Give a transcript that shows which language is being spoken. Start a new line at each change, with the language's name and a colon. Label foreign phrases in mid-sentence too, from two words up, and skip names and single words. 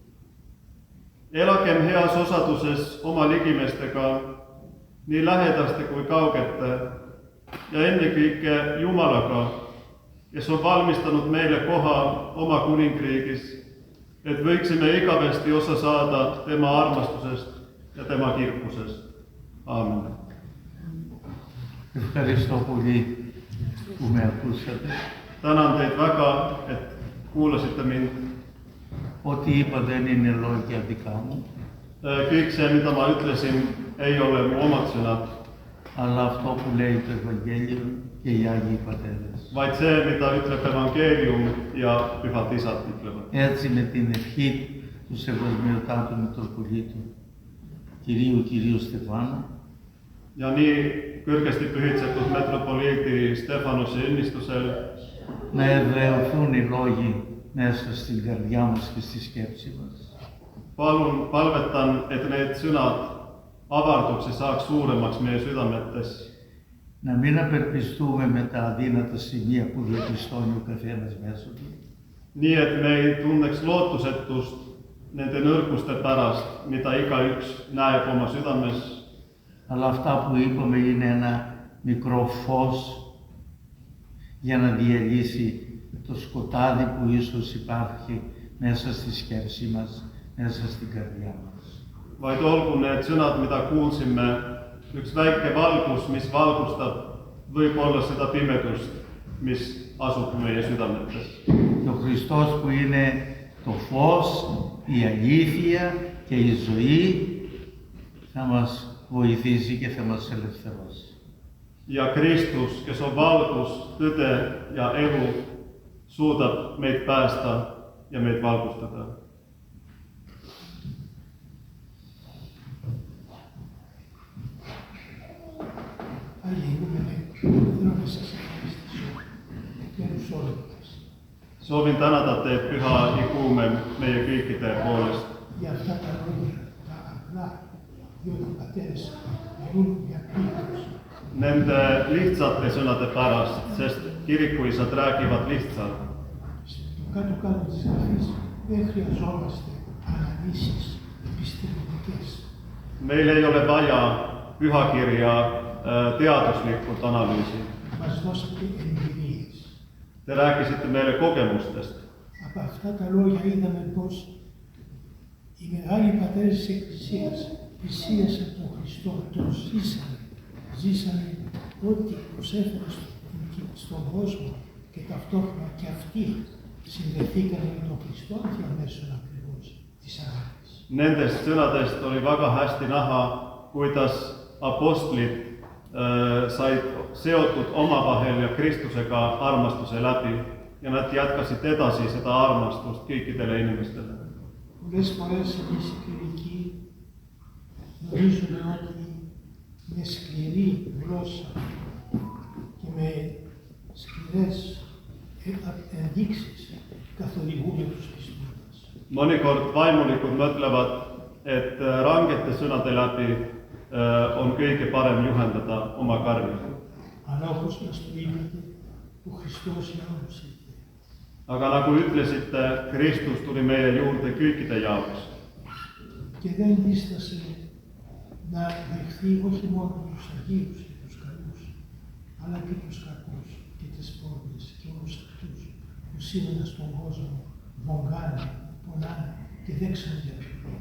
Estonian: Elagem heas osaduses oma ligimestega, nii lähedaste kui kaugete, ja ennekõike Jumalaga, kes on valmistanud meile koha oma kuningriigis, et võiksime igavesti osa saada tema armastusest ja tema kirkusest. Aamen.
Greek: Ευχαριστώ πολύ που με ακούσατε.
Estonian: Tänan teid väga, et kuulasite mind.
Greek: Ό,τι είπα δεν είναι λόγια δικά μου.
Estonian: Kõik see, mida ma ütlesin, ei ole mu omad sõnad,
Greek: αλλά αυτό που λέει το Ευαγγέλιο και οι Άγιοι Πατέρες.
Estonian: vaid see, mida ütleb evangeelium ja pühad isad ütlevad.
Greek: Έτσι με την ευχή του Σεβασμιωτάτου Μητροπολίτου Κυρίου Στεφάνου
Estonian: Ja nii kõrgesti pühitsetud metropoliidi Stefanose õnnistusel
Greek: να εδραιωθούν οι λόγοι μέσα στην καρδιά μας και στη σκέψη μας.
Estonian: palvetan, et need sõnad avarduks ja saaks suuremaks meie südametes.
Greek: Να μην απελπιστούμε με τα αδύνατα σημεία που διαπιστώνει ο καθένας μέσα του.
Estonian: Nii, et me ei tunneks lootusetust nende nõrkuste pärast, mida igaüks näeb oma südames.
Greek: Αλλά αυτά που είπαμε είναι ένα μικρό φως για να διαλύσει το σκοτάδι που ίσως υπάρχει μέσα στη σκέψη μας, μέσα στην καρδιά μας.
Estonian: Vaid olgu need sõnad, mida kuulsime, üks väike valgus, mis valgustab võib-olla seda pimedust, mis asub meie südametes.
Greek: Και ο Χριστός που είναι το φως, η αλήθεια και η ζωή θα μας βοηθήσει και θα μας ελευθερώσει.
Estonian: Ja Kristus, kes on valgus, tõde ja elu, suudab meid päästa ja meid valgustada. Soovin tänada teid, püha iguumen, meie kõikide poolest.
Greek: Για αυτά τα λόγια, τα απλά, διότι οι πατέρες μιλούν για Κρήτος.
Estonian: Nende lihtsate sõnade pärast, sest kirikuisad räägivad lihtsalt.
Greek: Στο κάτω-κάτω της γραφής δεν χρειαζόμαστε αναλύσεις επιστημονικές.
Estonian: Meil ei ole vaja pühakirja teaduslikult analüüsi.
Greek: Μας δώσατε εμπειρίες.
Estonian: Te rääkisite meile kogemustest.
Greek: Από αυτά τα λόγια είδαμε πως οι μεγάλοι πατέρες της Εκκλησίας πλησίασαν τον Χριστό, τον ζήσανε. Ζήσανε ό,τι προσέφερε στον κόσμο και ταυτόχρονα και αυτοί συνδεθήκαν με τον Χριστό διαμέσου ακριβώς της αγάπης.
Estonian: Nendest sõnadest oli väga hästi näha, kuidas apostlid said seotud omavahel ja Kristusega armastuse läbi ja nad jatkasid edasi seda armastust kõikidele inimestele.
Greek: Πολλές φορές εμείς οι κληρικοί νομίζουμε ότι με σκληρή γλώσσα και με σκληρές ενδείξεις καθοδηγούμε τους πιστούντες.
Estonian: Mõnikord vaimulikud mõtlevad, et rangete sõnade läbi on kõige parem juhendada oma karmi.
Greek: Αλλά όπως μας το είπατε, ο Χριστός για όλους ήρθε.
Estonian: Aga nagu ütlesite, Kristus tuli meie juurde kõikide jaoks.
Greek: Και δεν δίστασε να δεχθεί όχι μόνο τους Αγίους και τους καλούς, αλλά και τους κακούς και τις πόρνες και όλους αυτούς που σήμερα στον κόσμο βογγάνε, πονάνε και δεν ξέρουν για ποιο λόγο.